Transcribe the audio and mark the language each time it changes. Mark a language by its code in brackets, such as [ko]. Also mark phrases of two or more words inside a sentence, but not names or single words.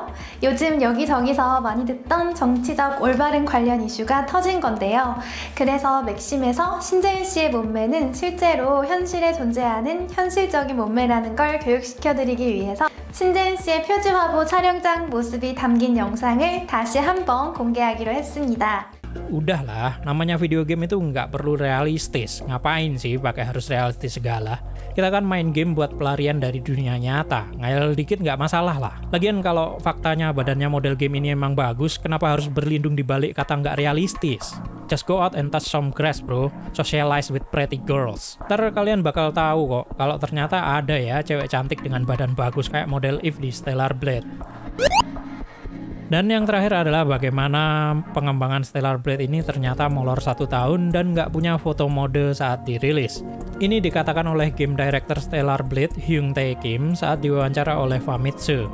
[ko] 요즘 여기저기서 많이 듣던 정치적 올바른 관련 이슈가 터진 건데요. 그래서 맥심에서 신재은 씨의 몸매는 실제로 현실에 존재하는 현실적인 몸매라는 걸 교육시켜드리기 위해서 신재은 씨의 표지 화보 촬영장 모습이 담긴 영상을 다시 한번 공개하기로 했습니다. [id] Udahlah, namanya [en] video game [id] itu nggak perlu realistis. Ngapain sih pakai harus realistis segala? Kita kan main game buat pelarian dari dunia nyata. Ngayal dikit nggak masalah lah. Lagian kalau faktanya badannya model game ini emang bagus, kenapa harus berlindung di balik kata nggak realistis? [en] Just go out and touch some grass, bro. Socialize with pretty girls. [id] Ntar kalian bakal tahu kok, kalau ternyata ada ya cewek cantik dengan badan bagus kayak model Eve di Stellar Blade. Dan yang terakhir adalah bagaimana pengembangan Stellar Blade ini ternyata molor 1 tahun dan nggak punya foto mode saat dirilis. Ini dikatakan oleh [en] game director [id] Stellar Blade Hyung Tae Kim saat diwawancara oleh Famitsu.